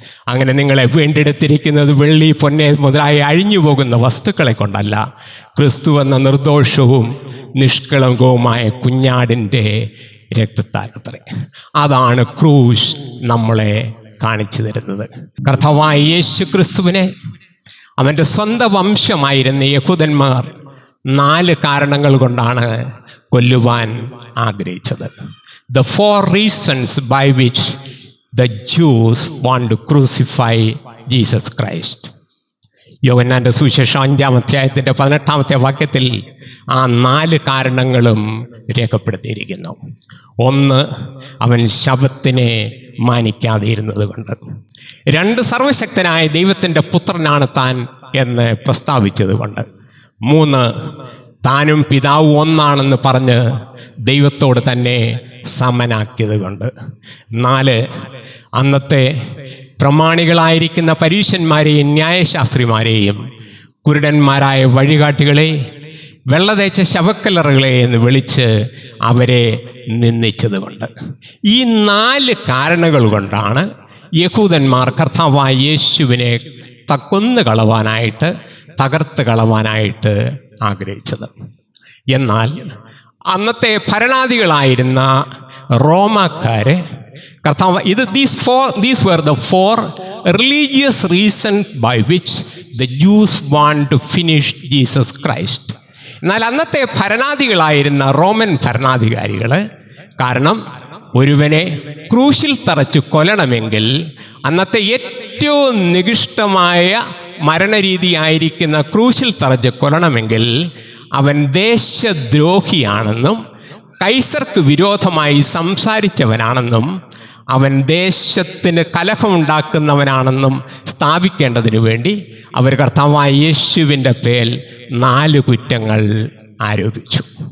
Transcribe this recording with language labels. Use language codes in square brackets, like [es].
[ml] അങ്ങനെ നിങ്ങളെ വീണ്ടെടുത്തിരിക്കുന്നത് വെള്ളി, പൊന്നെ മുതലായി അഴിഞ്ഞു പോകുന്ന വസ്തുക്കളെ കൊണ്ടല്ല, ക്രിസ്തു എന്ന നിർദോഷവും നിഷ്കളങ്കവുമായ കുഞ്ഞാടിൻ്റെ രക്തത്താലത്രേ. അതാണ് ക്രൂശ് നമ്മളെ കാണിച്ചു തരുന്നത്. കർത്താവായ യേശു ക്രിസ്തുവിനെ അവൻ്റെ സ്വന്തം വംശമായിരുന്ന യഹൂദന്മാർ 4 കാരണങ്ങൾ കൊണ്ടാണ് കൊല്ലുവാൻ ആഗ്രഹിച്ചത്. [en] The 4 reasons by which the Jews want to crucify Jesus Christ. [ml] യോഹന്നാൻ്റെ സുവിശേഷം 5-ാം അധ്യായത്തിൻ്റെ 18-ാമത്തെ വാക്യത്തിൽ ആ 4 കാരണങ്ങളും രേഖപ്പെടുത്തിയിരിക്കുന്നു. ഒന്ന്, അവൻ ശബ്ബത്തിനെ മാനിക്കാതെ ഇരുന്നത് കൊണ്ട്. 2, സർവശക്തനായ ദൈവത്തിൻ്റെ പുത്രനാണ് താൻ എന്ന് പ്രസ്താവിച്ചത് കൊണ്ട്. 3, താനും പിതാവും ഒന്നാണെന്ന് പറഞ്ഞ് ദൈവത്തോട് തന്നെ സമനാക്കിയത് കൊണ്ട്. 4, അന്നത്തെ പ്രമാണികളായിരിക്കുന്ന പരീശന്മാരെയും ന്യായശാസ്ത്രിമാരെയും കുരുടന്മാരായ വഴികാട്ടികളെ, വെള്ളതേച്ച ശവക്കല്ലറുകളെ എന്ന് വിളിച്ച് അവരെ നിന്ദിച്ചത് കൊണ്ട്. ഈ 4 കാരണങ്ങൾ കൊണ്ടാണ് യഹൂദന്മാർ കർത്താവായ യേശുവിനെ കൊന്നു കളവാനായിട്ട്, തകർത്ത് കളവാനായിട്ട് ആഗ്രഹിച്ചത്. എന്നാൽ അന്നത്തെ ഭരണാധികളായിരുന്ന റോമാക്കാര് [en] these were the 4 religious reasons by which the Jews want to finish Jesus Christ. [ml] എന്നാൽ അന്നത്തെ ഭരണാധികളായിരുന്ന റോമൻ ഭരണാധികാരികൾ, കാരണം ഒരുവനെ ക്രൂശിൽ തറച്ച് കൊല്ലണമെങ്കിൽ അന്നത്തെ ഏറ്റവും നികൃഷ്ടമായ മരണരീതിയായിരിക്കുന്ന ക്രൂശിൽ തറച്ച് കൊല്ലണമെങ്കിൽ അവൻ ദേശദ്രോഹിയാണെന്നും കൈസർക്ക് വിരോധമായി സംസാരിച്ചവനാണെന്നും അവൻ ദേശത്തിന് കലഹമുണ്ടാക്കുന്നവനാണെന്നും സ്ഥാപിക്കേണ്ടതിനു വേണ്ടി അവർ കർത്താവായ യേശുവിൻ്റെ പേരിൽ 4 കുറ്റങ്ങൾ ആരോപിച്ചു.